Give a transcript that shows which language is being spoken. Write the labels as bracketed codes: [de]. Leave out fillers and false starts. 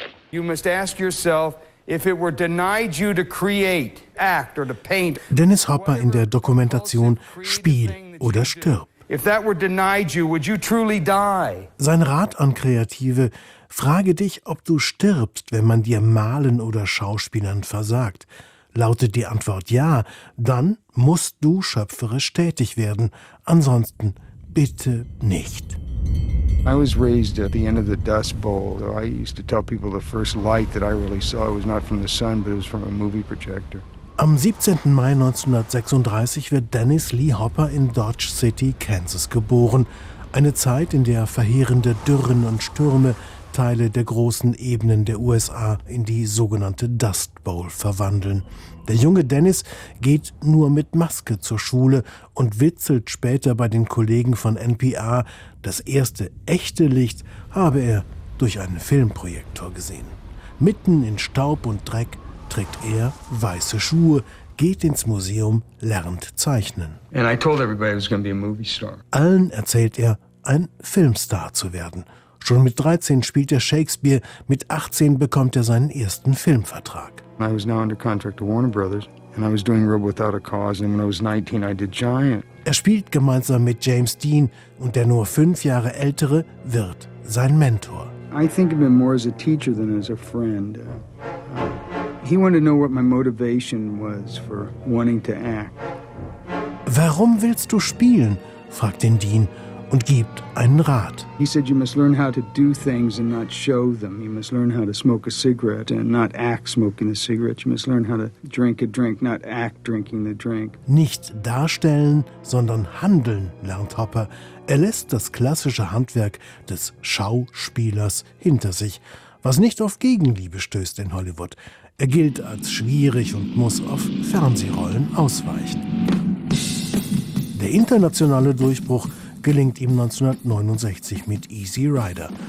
[en] You must ask yourself, if it were denied you to create, act or to paint. [de] Dennis Hopper in der Dokumentation Spiel oder stirb. [en] If that were denied you, would you truly die? [de] Sein Rat an Kreative: Frage dich, ob du stirbst, wenn man dir Malen oder Schauspielern versagt. Lautet die Antwort ja, dann musst du schöpferisch tätig werden. Ansonsten bitte nicht. [en] I was raised at the end of the Dust Bowl. I used to tell people the first light that I really saw was not from the sun, but it was from a movie projector. [de] Am 17. Mai 1936 wird Dennis Lee Hopper in Dodge City, Kansas geboren. Eine Zeit, in der verheerende Dürren und Stürme Teile der großen Ebenen der USA in die sogenannte Dust Bowl verwandeln. Der junge Dennis geht nur mit Maske zur Schule und witzelt später bei den Kollegen von NPR, das erste echte Licht habe er durch einen Filmprojektor gesehen. Mitten in Staub und Dreck trägt er weiße Schuhe, geht ins Museum, lernt zeichnen. [en] And I told everybody I was gonna be a movie star. [de] Allen erzählt er, ein Filmstar zu werden. Schon mit 13 spielt er Shakespeare, mit 18 bekommt er seinen ersten Filmvertrag. [en] I was now under contract to Warner Brothers and I was doing Rebel Without a Cause and when I was 19 I did Giant. [de] Er spielt gemeinsam mit James Dean und der nur 5 Jahre ältere wird sein Mentor. [en] I think of him more as a teacher than as a friend. He wanted to know what my motivation was for wanting to act. [de] Warum willst du spielen? Fragt ihn Dean und gibt einen Rat. [en] He said you must learn how to do things and not show them. You must learn how to smoke a cigarette and not act smoking a cigarette. You must learn how to drink a drink, not act drinking the drink. [de] Nicht darstellen, sondern handeln, lernt Hopper. Er lässt das klassische Handwerk des Schauspielers hinter sich, was nicht auf Gegenliebe stößt in Hollywood. Er gilt als schwierig und muss auf Fernsehrollen ausweichen. Der internationale Durchbruch gelingt ihm 1969 mit Easy Rider.